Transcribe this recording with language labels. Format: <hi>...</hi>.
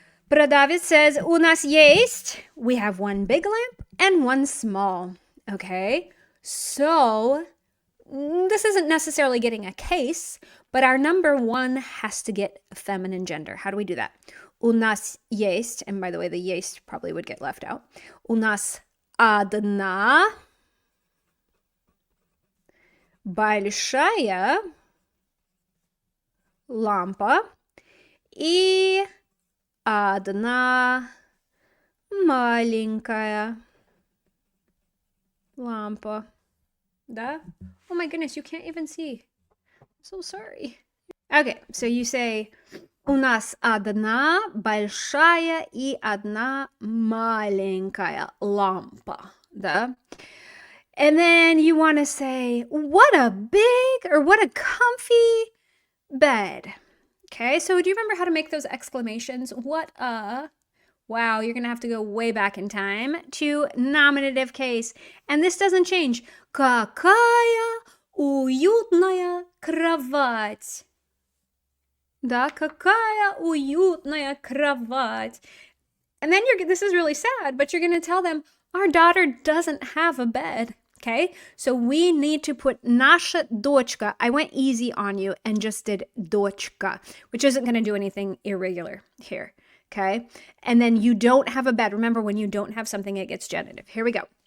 <en>Продавец says,</en> <ru>у нас есть,</ru> <en>we have 1 big lamp and 1 small. Okay, so this isn't necessarily getting a case, but our number 1 has to get a feminine gender. How do we do that?</en> <ru>У нас есть,</ru> <en>and by the way, the есть probably would get left out.</en> <ru>У нас одна большая лампа и одна маленькая лампа. Да?</ru> <en>Oh my goodness, you can't even see. I'm so sorry. Okay, so you say,</en> <ru>у нас одна большая и одна маленькая лампа. Да?</ru> <en>And then you want to say, what a big or what a comfy bed. Okay, so do you remember how to make those exclamations? What a, wow, you're going to have to go way back in time to nominative case. And this doesn't change.</en> <ru>Какая уютная кровать. Да, какая уютная кровать.</ru> <en>And then this is really sad, but you're going to tell them, our daughter doesn't have a bed. Okay, so we need to put</en> <ru>наша дочка.</ru> <en>I went easy on you and just did дочка, which isn't going to do anything irregular here. Okay, and then you don't have a bed. Remember, when you don't have something, it gets genitive. Here we go.</en>